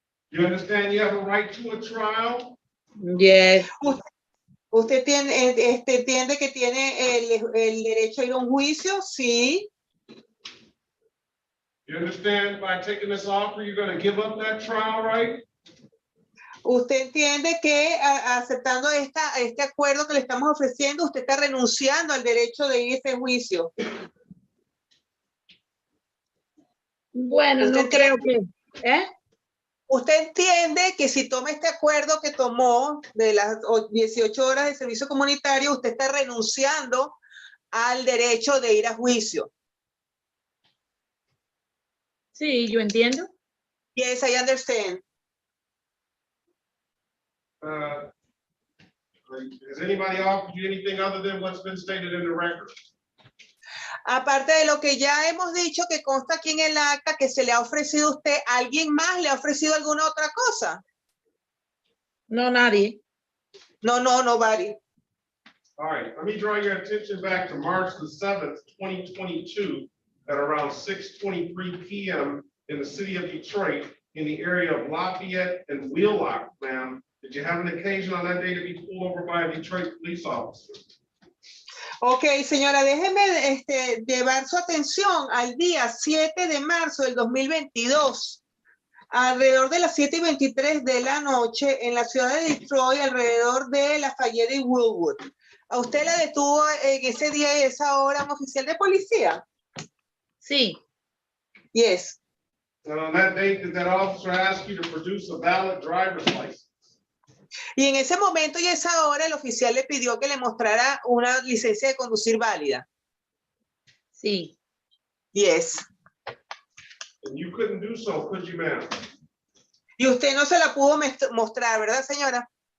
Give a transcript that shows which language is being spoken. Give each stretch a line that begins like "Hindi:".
English: You understand you have a right to a trial? Yes.
Spanish: ¿Usted entiende que tiene el derecho a ir a un juicio? Sí.
English: You understand by taking this offer, you're going to give up that trial right?
Spanish: ¿Usted entiende que aceptando este acuerdo que le estamos ofreciendo, usted está renunciando al derecho de ir a ese juicio? Bueno, no creo que... ¿Usted entiende que si toma este acuerdo que tomó de las 18 horas de servicio comunitario, usted está renunciando al derecho de ir a juicio? Sí, yo entiendo.
English: Yes, I understand. Has anybody offered you anything other than what's been stated in the record?
Spanish: Aparte de lo que ya hemos dicho que consta aquí en el acta que se le ha ofrecido a usted, ¿alguien más le ha ofrecido alguna otra cosa? No, nadie.
English: No, nobody. All right, let me draw your attention back to March the 7th, 2022, at around 6:23 p.m. in the city of Detroit, in the area of Lafayette and Wheelock, ma'am. Did you have an occasion on that day to be pulled over by a Detroit police officer?
Spanish: Ok, señora, déjeme llevar su atención al día 7 de marzo del 2022, alrededor de las 7:23 de la noche, en la ciudad de Detroit, alrededor de Lafayette y Woodwood. ¿A usted la detuvo en ese día y esa hora un oficial de policía? Sí.
English: Yes. And on that date, did that officer ask you to produce a valid driver's license?
Spanish: Y en ese momento y esa hora el oficial le pidió que le mostrara una licencia de conducir válida. Sí.
English: Yes. And you couldn't do so, could you, ma'am?
Spanish: Y usted no se la pudo mostrar, ¿verdad, señora?